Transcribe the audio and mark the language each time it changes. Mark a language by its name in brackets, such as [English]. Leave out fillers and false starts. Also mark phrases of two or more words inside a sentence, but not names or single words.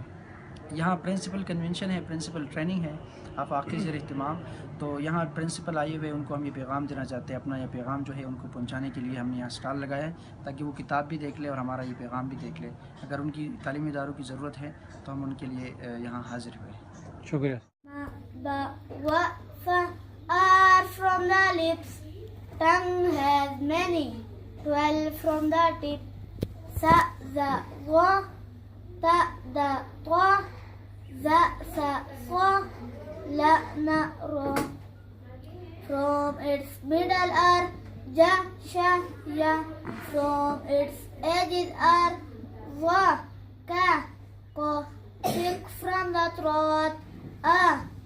[Urdu] یہاں [English] principal convention [Urdu] ہے، [English] principal training [Urdu] ہے آفاقی زیر اہتمام. تو یہاں پرنسپل آئے ہوئے، ان کو ہم یہ پیغام دینا چاہتے ہیں. اپنا یہ پیغام جو ہے ان کو پہنچانے کے لیے ہم نے یہاں اسٹال لگایا ہے، تاکہ وہ کتاب بھی دیکھ لے اور ہمارا یہ پیغام بھی دیکھ لے. اگر ان کی تعلیمی اداروں کی ضرورت ہے تو ہم ان کے لیے یہاں حاضر ہوئے. شکریہ. [English] Ba, wa, fa are from the lips. Tongue has many, 12 from the tip. Sa, za, wa, ta, da, twa, za, sa, swa, la, na, ra. From its middle are ja, sha, ya. From its edges are wa, ka, ko. Thick from the throat, a.